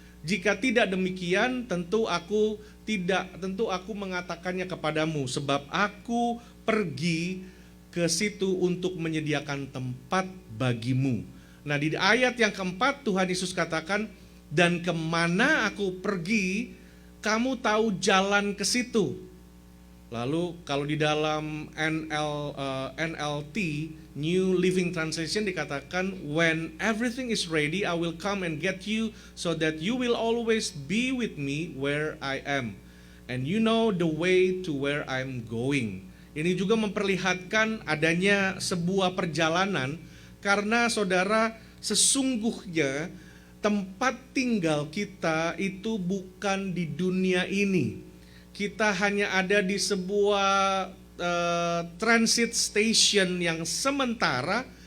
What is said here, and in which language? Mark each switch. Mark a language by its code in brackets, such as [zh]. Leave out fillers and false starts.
[id] Jika tidak demikian, tentu aku mengatakannya kepadamu, sebab aku pergi ke situ untuk menyediakan tempat bagimu. Nah di ayat yang keempat Tuhan Yesus katakan, dan kemana aku pergi, kamu tahu jalan ke situ. Lalu kalau di dalam [en] NLT, New Living Translation [id] dikatakan, [en] when everything is ready, I will come and get you, so that you will always be with me where I am, and you know the way to where I'm going. [id] Ini juga memperlihatkan adanya sebuah perjalanan, karena saudara, sesungguhnya tempat tinggal kita itu bukan di dunia ini. Kita hanya ada di sebuah transit station yang sementara,